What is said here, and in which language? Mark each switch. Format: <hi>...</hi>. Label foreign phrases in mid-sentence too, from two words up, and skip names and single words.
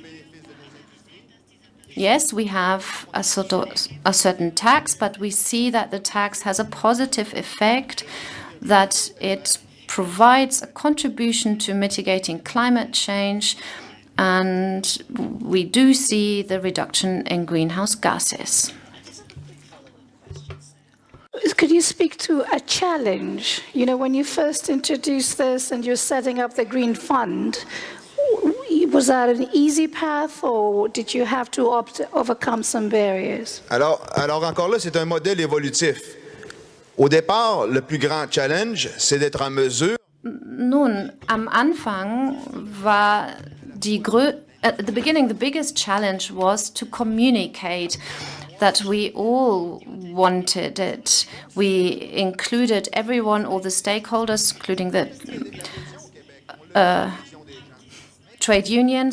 <en>Yes, we have a certain tax, but we see that the tax has a positive effect, that it provides a contribution to mitigating climate change, and we do see the reduction in greenhouse gases. Could you speak to a challenge? You know, when you first introduced this and you're setting up the Green Fund, was that an easy path, or did you have to overcome some barriers?</en> <fr>Alors encore là, c'est un modèle évolutif. Au départ, le plus grand challenge, c'est d'être en mesure.</fr> <de>Nun, am Anfang war</de> <en>at the beginning, the biggest challenge was to communicate that we all wanted it. We included everyone, all the stakeholders, including the trade unions.</en>